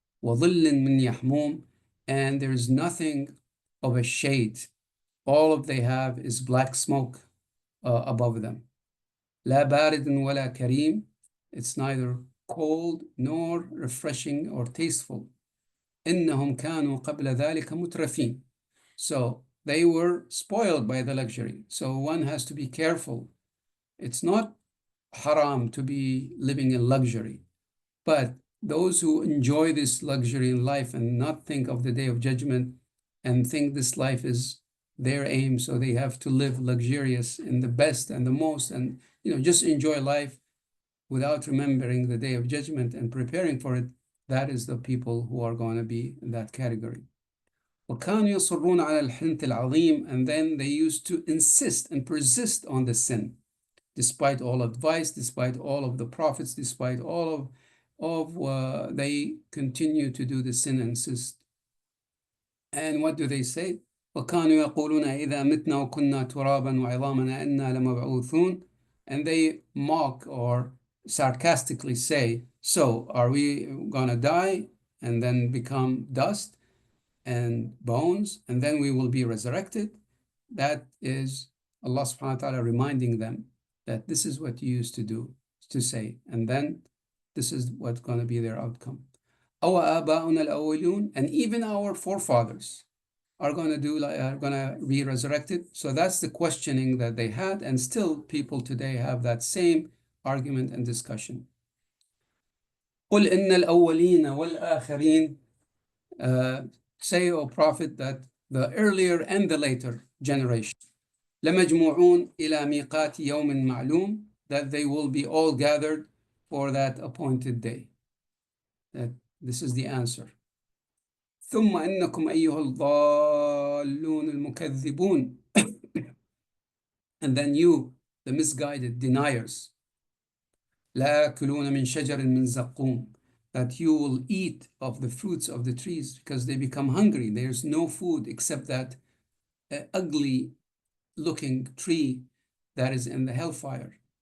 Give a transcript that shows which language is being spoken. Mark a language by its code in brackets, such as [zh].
[ar] وظل من يحموم, [en] and there is nothing of a shade. All they have is black smoke above them. [ar] لا بارد ولا كريم, [en] it's neither cold nor refreshing or tasteful. [ar] إنهم كانوا قبل ذلك مترفين. [en] So they were spoiled by the luxury. So one has to be careful. It's not haram to be living in luxury, but those who enjoy this luxury in life and not think of the day of judgment and think this life is their aim, so they have to live luxurious in the best and the most, and just enjoy life without remembering the day of judgment and preparing for it, that is the people who are going to be in that category. [ar] وكانوا يصرون على الحنث العظيم, [en] and then they used to insist and persist on the sin, despite all advice, despite all of the prophets, despite all of they continue to do the sin and insist. And what do they say? [ar] وكانوا يقولون إذا متنا وكنا ترابا وعظاما أئنا لمبعوثون. [en] And they mock or sarcastically say, so are we gonna die and then become dust and bones and then we will be resurrected? That is Allah subhanahu wa ta'ala reminding them that this is what you used to do, to say, and then this is what's going to be their outcome. [ar] أو آباؤنا الأولون, [en] and even our forefathers are going to be resurrected. So that's the questioning that they had, and still people today have that same argument and discussion. [ar] قل إن الأولين والآخرين, [en] say, O Prophet, that the earlier and the later generation, [ar] لمجموعون إلى ميقات يوم معلوم, [en] that they will be all gathered for that appointed day. That this is the answer. [ar] ثم إنكم أيها الضالون المكذبون. [en] And then you, the misguided deniers, [ar] لا يأكلون من شجر من زقوم, [en] that you will eat of the fruits of the trees because they become hungry. There's no food except that ugly looking tree that is in the hellfire.